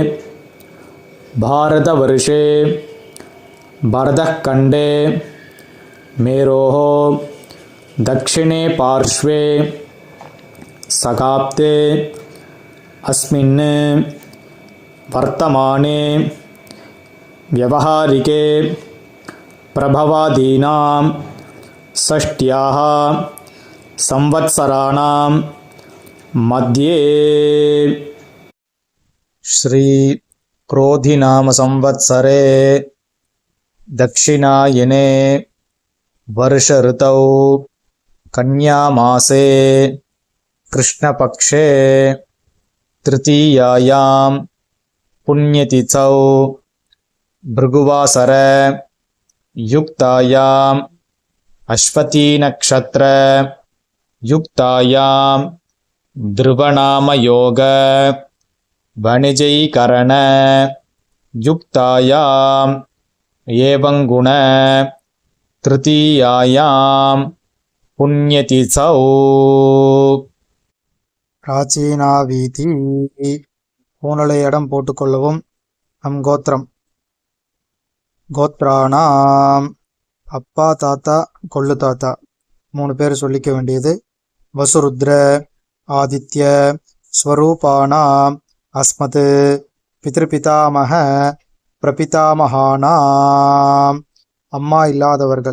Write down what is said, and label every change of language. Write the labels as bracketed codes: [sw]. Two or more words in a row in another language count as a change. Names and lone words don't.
[sa] भारतवर्षे भरतखण्डे मेरोः दक्षिणे पार्श्वे शकाब्दे अस्मिन् वर्तमाने व्यावहारिके प्रभवादीनां षष्ट्याः संवत्सराणां मध्ये. ஸ்ரீ क्रोधिनाम संवत्सरे दक्षिणायने वर्ष ऋतौ कन्यामासे कृष्णपक्षे तृतीयायां पुण्यतिथौ भृगुवासर युक्तायां अश्वतीनक्षत्र युक्तायां ध्रुवनामयोग वणिजैकरण युक्तायां एवं गुण तृतीयायां पुण्यतिथौ [ta] பிராச்சீனாவீதி பூனலை இடம் போட்டுக்கொள்ளவும். நம் கோத்திரம். கோத்ராணாம் அப்பா தாத்தா கொள்ளு தாத்தா 3 பேர் சொல்லிக்க வேண்டியது. [sa] वसुरुद्र आदित्य स्वरूपाणाम् अस्मत् पितृपितामह प्रपितामहानाम् [ta] அம்மா இல்லாதவர்கள்.